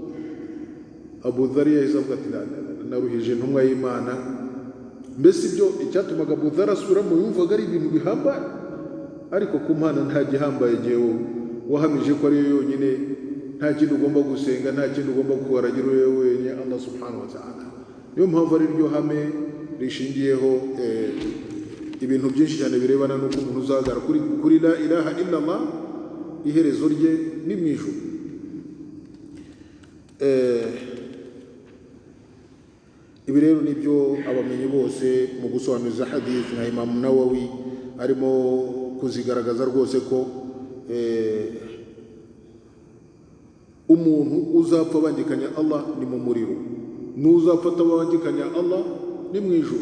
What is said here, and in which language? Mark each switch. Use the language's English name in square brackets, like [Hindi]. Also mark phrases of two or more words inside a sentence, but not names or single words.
[Kinyarwanda] Abu Dharr yahise avuga ati naruhije intumwa y'Imana. Mbese ibyo icyatumaga Abu Dharr asubiramo yumvaga ari ibintu bihambaye, ariko ku Mana nta gihambaye jyewe wahamije ko ariyo yonyine, nta kintu ugomba gusenga, nta kintu ugomba kuwaragira wewe wenyine Allah [Arabic] سبحانه وتعالى. [Kinyarwanda] Niyo mpamvu ari ryo hame rishingiyeho ibintu byinshi cyane birebana n'uko umuntu uzagara kuri [Arabic] لا إله إلا الله, [Kinyarwanda] iherezo rye ni mu ijuru. Ibi rero nibyo abamenyi bose mu gusobanuza hadith nka Imam Nawawi arimo kuzigaragaza rwose ko umuntu uzapfa abangikanya Allah ni mu muriro, n'uzapfa atabangikanya Allah ni mu ijuru.